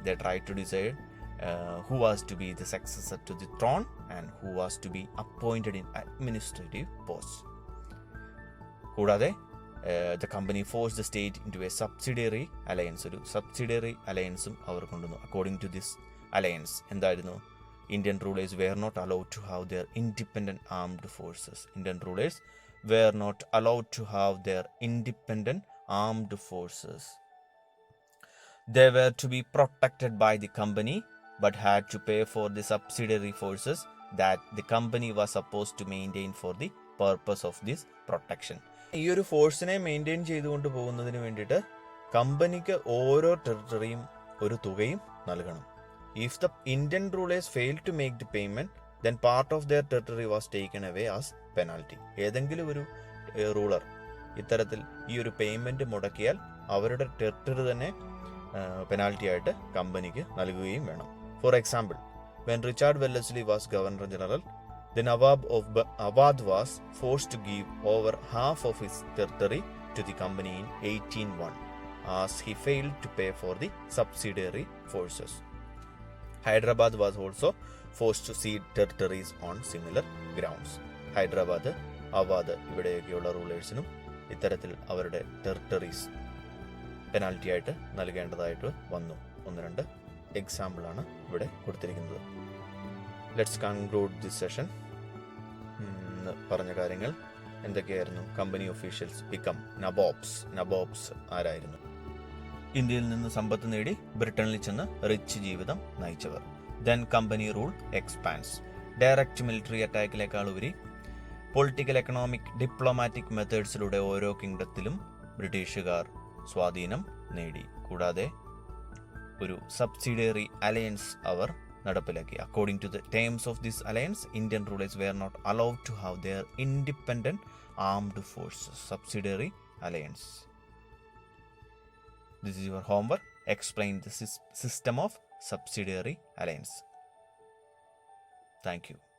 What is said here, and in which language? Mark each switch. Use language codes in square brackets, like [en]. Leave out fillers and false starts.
[en] They tried to decide who was to be the successor to the throne and who was to be appointed in administrative posts. [ml] കൂടാതെ [en] the company forced the state into a subsidiary alliance. [ml] ഒരു subsidiary അലയൻസും അവർ കൊണ്ടുവന്നു. [en] According to this alliance, [ml] എന്തായിരുന്നു? [en] Indian rulers were not allowed to have their independent armed forces. Indian rulers were not allowed to have their independent armed forces. They were to be protected by the company but had to pay for the subsidiary forces that the company was supposed to maintain for the purpose of this protection. [ml] ഈ ഒരു ഫോഴ്സിനെ maintain ചെയ്തുകൊണ്ട് പോകുന്നതിന് വേണ്ടിയിട്ട് കമ്പനിക്ക് ഓരോ ടെറിട്ടറിയും ഒരു തുകയും നൽകണം. [en] If the Indian rulers failed to make the payment, then part of their territory was taken away as penalty. [ml] ഏതെങ്കിലും ഒരു റൂളർ ഇത്തരത്തിൽ ഈ ഒരു പേയ്മെന്റ് മുടക്കിയാൽ അവരുടെ ടെറിട്ടറി തന്നെ പെനാൽറ്റി ആയിട്ട് കമ്പനിക്ക് നൽകുകയും വേണം. [en] For example, when Richard Wellesley was Governor General, the Nawab of Awadh was forced to give over half of his territory to the company in 1801 as he failed to pay for the subsidiary forces. Hyderabad was also forced to cede territories on similar grounds. [ml] Hyderabad, Awad ഇവിടെയൊക്കെയുള്ള റൂളേഴ്സിനും ഇത്തരത്തിൽ അവരുടെ territories penalty ആയിട്ട് നൽകേണ്ടതായിട്ട് വന്നു. 1-2 എക്സാമ്പിളാണ് ഇവിടെ കൊടുത്തിരിക്കുന്നത്. [en] Let's conclude this session. [ml] പറഞ്ഞ കാര്യങ്ങൾ എന്തൊക്കെയായിരുന്നു? [en] company officials become nabobs [ml] ആരായിരുന്നു? ഇന്ത്യയിൽ നിന്ന് സമ്പത്ത് നേടി ബ്രിട്ടനിൽ ചെന്ന് റിച്ച് ജീവിതം നയിച്ചവർ. [en] Then company rule expands. [ml] Direct military അറ്റാക്കിലേക്കാൾ ഉപരി പൊളിറ്റിക്കൽ, എക്കണോമിക്, ഡിപ്ലോമാറ്റിക് മെത്തേഡ്സിലൂടെ ഓരോ കിങ്ഡത്തിലും ബ്രിട്ടീഷുകാർ സ്വാധീനം നേടി. കൂടാതെ ഒരു സബ്സിഡിയറി അലയൻസ് അവർ നടപ്പിലാക്കി. [en] According to the terms of this alliance, Indian rulers were not allowed to have their independent armed forces. Subsidiary alliance. This is your homework. Explain the system of subsidiary alliance. Thank you.